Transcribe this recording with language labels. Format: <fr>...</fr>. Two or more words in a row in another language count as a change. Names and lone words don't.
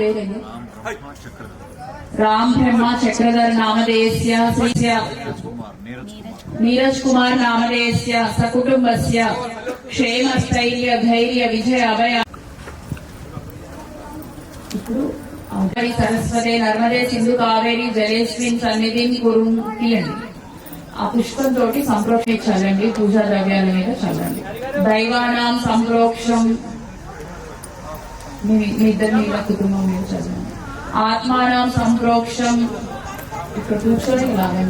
<sa>राम ब्रह्मा चक्रधर नामधेयस्य श्रीस्य नीरज कुमार नामधेयस्य सकुटुम्बस्य क्षेम स्थैर्य धैर्य विजय अभय सरस्वते नर्मदे सिंधु कावेरी जलेस्मिन् సన్నిధిం కురు తీయండి.</sa> <te>ఆ పుష్పంతో సంప్రోక్షించాలండి. పూజా ద్రవ్యాల మీద చల్లండి. దైవానాం సంప్రోక్షం మీ ఇద్దరు మీ కుటుంబం మీద చల్లండి. ఆత్మానాం సంప్రోక్షం ఇక్కడ కూర్చొని లాగండి.</te>